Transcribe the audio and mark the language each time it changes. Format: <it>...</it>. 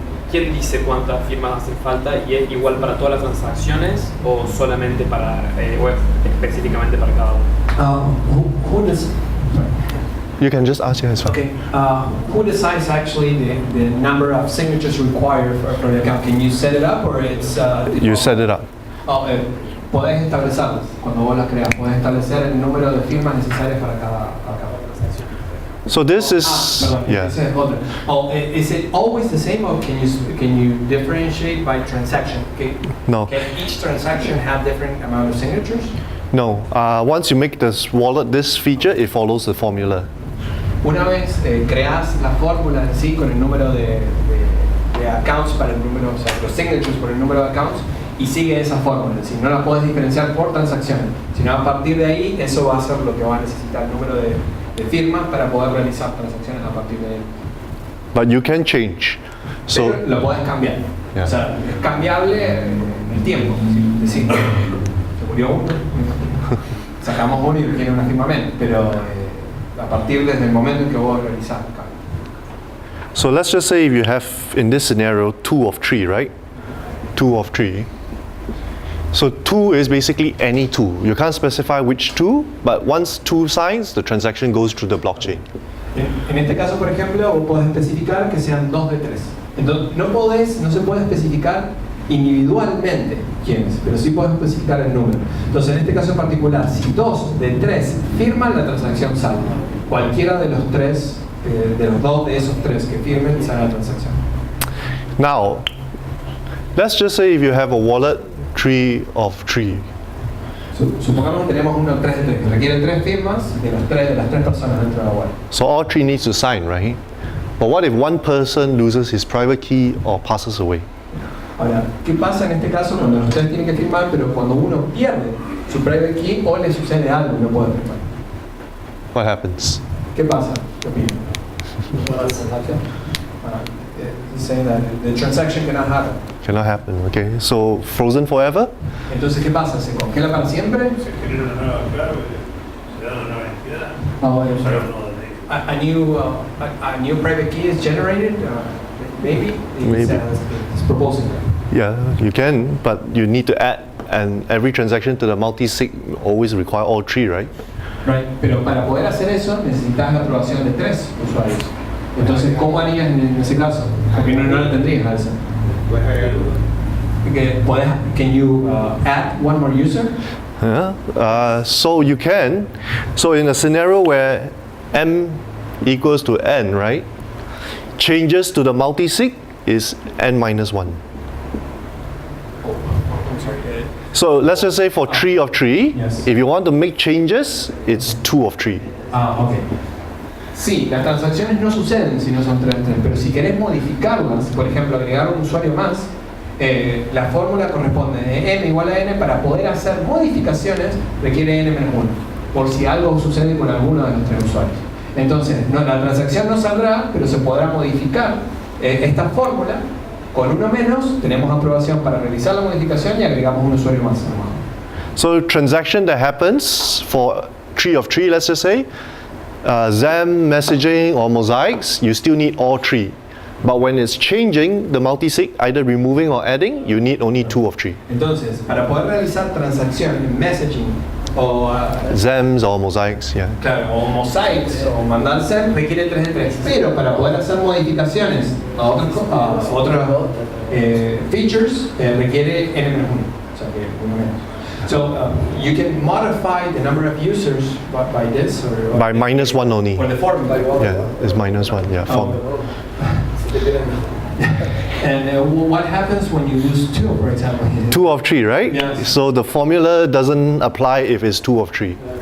<es>¿Quién dice cuántas firmas hacen falta y es igual para todas las transacciones o solamente para o específicamente para cada uno?</es> <en>Who does? You can just ask your Okay. Who decides actually the number of signatures required for the account? Can you set it up or it's? You set it up.</en> <es>Podés establecerlas cuando vos las creas. Podés establecer el número de firmas necesarias para cada transacción.</es> <en>So this is yeah. Is it always the same, or can you differentiate by transaction? No. Can each transaction have different amount of signatures? No. Once you make this wallet, this feature, it follows the formula.</en> <es>Una vez creas la fórmula en sí con el número de accounts para el número, o sea, los signatures por el número de accounts, y sigue esa fórmula. Si no la puedes diferenciar por transacción, sino a partir de ahí, eso va a ser lo que va a necesitar el número de firmas para poder realizar transacciones a partir de él.</es> <en>But you can change. So</en> <es>pero lo puedes cambiar.</es> <en>Yeah.</en> <es>O sea, es cambiable en el tiempo. Es decir, se murió uno, sacamos uno y requiere una firma menos, pero a partir desde el momento en que vos realizás el cambio.</es> <en>So let's just say if you have, in this scenario, 2 of 3, right? 2 of 3. So 2 is basically any 2. You can't specify which 2, but once 2 signs, the transaction goes through the blockchain.</en> <es>En este caso, por ejemplo, vos podés especificar que sean 2 de 3. Entonces, no se puede especificar individualmente quiénes, pero sí podés especificar el número. Entonces, en este caso en particular, si 2 de 3 firman, la transacción sale. Cualquiera de los 3, de los 2 de esos 3 que firmen, sale la transacción.</es> <en>Now, let's just say if you have a wallet 3 of 3.</en> <es>Supongamos que tenemos uno 3 de 3, que requiere 3 firmas de las 3 personas dentro de la wallet.</es> <en>So all 3 needs to sign, right? But what if one person loses his private key or passes away?</en> <es>Ahora, ¿qué pasa en este caso cuando los 3 tienen que firmar, pero cuando uno pierde su private key o le sucede algo y no puede firmar?</es> <en>What happens?</en> <es>¿Qué pasa? ¿Qué opinan?</es> <en>Saying that the transaction cannot happen. Cannot happen, okay? So frozen forever?</en> <es>Entonces, ¿qué pasa? ¿Se congela para siempre? Se genera una nueva clave, se da una nueva entidad.</es> <en>A new private key is generated? Maybe? Maybe. It's proposing that. Yeah, you can, but you need to add, and every transaction to the multi-sig always require all 3, right? Right.</en> <es>Pero para poder hacer eso necesitas la aprobación de 3 usuarios. Entonces, ¿cómo harías en ese caso? Porque no la tendrías a esa. Puedes agregar uno.</es> <en>Can you add one more user? Yeah. So you can. So in a scenario where m equals to n, right? Changes to the multi-sig is n minus 1. I'm sorry. So let's just say for 3 of 3, Yes. if you want to make changes, it's 2 of 3. Ok.</en> <es>Sí, las transacciones no suceden si no son 3 de 3, pero si querés modificarlas, por ejemplo, agregar un usuario más, la fórmula corresponde de n igual a n. Para poder hacer modificaciones requiere n menos 1, por si algo sucede con alguno de los 3 usuarios. Entonces, la transacción no saldrá, pero se podrá modificar esta fórmula. Con uno menos, tenemos aprobación para realizar la modificación y agregamos un usuario más.</es> <en>So transaction that happens for 3 of 3, let's just say, XAMPP, messaging, or mosaics, you still need all 3. But when it's changing the multisig, either removing or adding, you need only 2 of 3.</en> <es>Entonces, para poder realizar transacción en messaging o</es> <en>XAMPPs or mosaics, yeah.</en> <es>claro, o mosaics o mandar SEM requiere 3 de 3, pero para poder hacer modificaciones a otros features requiere n menos 1, o sea que 1 menos.</es> <en>So you can modify the number of users by this or By minus 1 only. or the form. Yeah, it's minus 1, yeah. Form. And what happens when you use 2, for example? 2 of 3, right? Yes. So the formula doesn't apply if it's 2 of 3.</en>